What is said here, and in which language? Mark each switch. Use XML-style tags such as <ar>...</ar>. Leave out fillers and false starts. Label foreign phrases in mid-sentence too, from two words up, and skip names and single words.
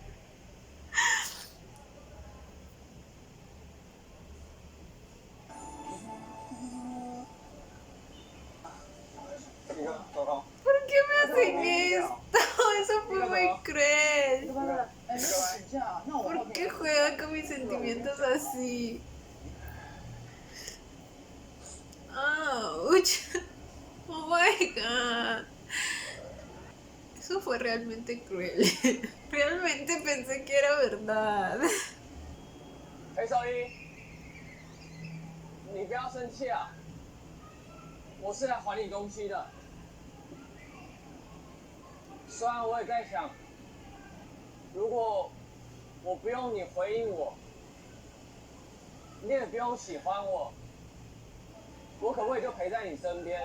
<es>¿Por qué me hacen esto? Eso fue muy cruel. ¿Por qué juega con mis sentimientos así? Ouch.</es> <en>Oh my god.</en> <es>Eso fue realmente cruel. Realmente pensé que era verdad.</es> <zh>裴守一，你不要生气啊！我是来还你东西的。虽然我也在想，如果我不用你回应我，你也不用喜欢我，我可不可以就陪在你身边？</zh>